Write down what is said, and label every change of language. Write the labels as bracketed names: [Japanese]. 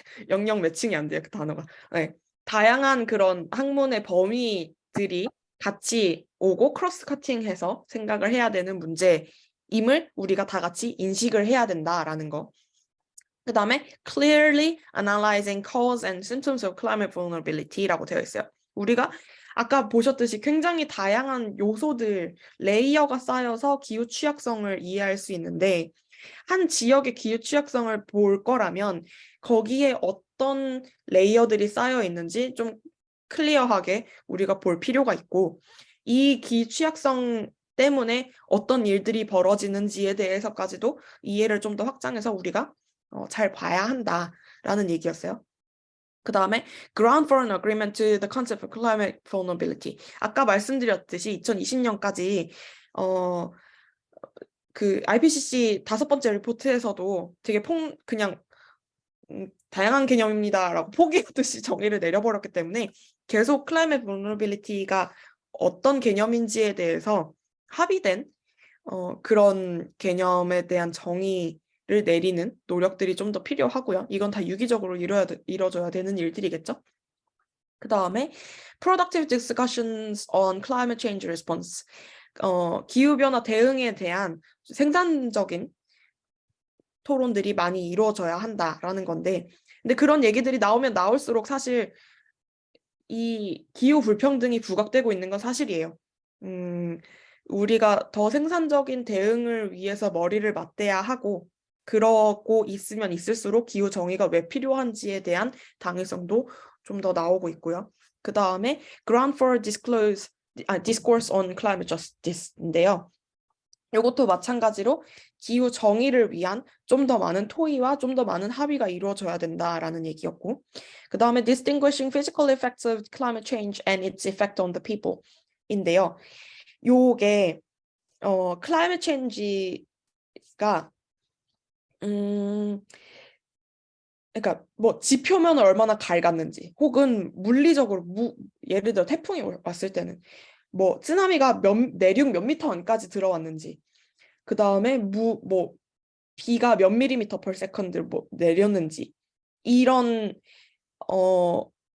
[Korean] 영영 매칭이 안 돼요, 그 단어가. 네. 다양한 그런 학문의 범위들이 같이 오고 크로스 커팅해서 생각을 해야 되는 문제임을 우리가 다 같이 인식을 해야 된다라는 거. 그 다음에 [English] clearly analyzing cause and symptoms of climate vulnerability [Korean] 라고 되어 있어요. 우리가 아까 보셨듯이 굉장히 다양한 요소들, 레이어가 쌓여서 기후 취약성을 이해할 수 있는데 한 지역의 기후 취약성을 볼 거라면 거기에 어떤 레이어들이 쌓여 있는지 좀 클리어하게 우리가 볼 필요가 있고 이 기후 취약성 때문에 어떤 일들이 벌어지는지에 대해서까지도 이해를 좀 더 확장해서 우리가 잘 봐야 한다라는 얘기였어요. 그 다음에 [English] ground for an agreement to the concept of climate vulnerability. [Korean] 아까 말씀드렸듯이 2020년까지 그 IPCC 5번째 리포트에서도 되게 그냥 다양한 개념입니다라고 포기하듯이 정의를 내려버렸기 때문에 계속 climate vulnerability가 어떤 개념인지에 대해서 합의된 그런 개념에 대한 정의를 내리는 노력들이 좀 더 필요하고요. 이건 다 유기적으로 이루어져야 되는 일들이겠죠. 그 다음에 [English] productive discussions on climate change response. [Korean] 기후변화 대응에 대한 생산적인 토론들이 많이 이루어져야 한다라는 건데, 근데 그런 얘기들이 나오면 나올수록 사실 이 기후 불평등이 부각되고 있는 건 사실이에요. 우리가 더 생산적인 대응을 위해서 머리를 맞대야 하고, 그러고 있으면 있을수록 기후 정의가 왜 필요한지에 대한 당위성도 좀 더 나오고 있고요. 그 다음에 [English] Ground for Discourse on Climate Justice인데요. [Korean] 이것도 마찬가지로 기후 정의를 위한 좀 더 많은 토의와 좀 더 많은 합의가 이루어져야 된다라는 얘기였고, 그 다음에 [English] Distinguishing Physical Effects of Climate Change and its Effect on the People [Korean] 인데요. 요게 Climate Change가 그러니까 뭐 지표면을 얼마나 갈갔는지, 혹은 물리적으로 예를 들어 태풍이 왔을 때는 뭐 쓰나미가 내륙 몇 미터 안까지 들어왔는지, 그 다음에 뭐 비가 몇 밀리미터 per 세컨드 뭐 내렸는지, 이런 뭐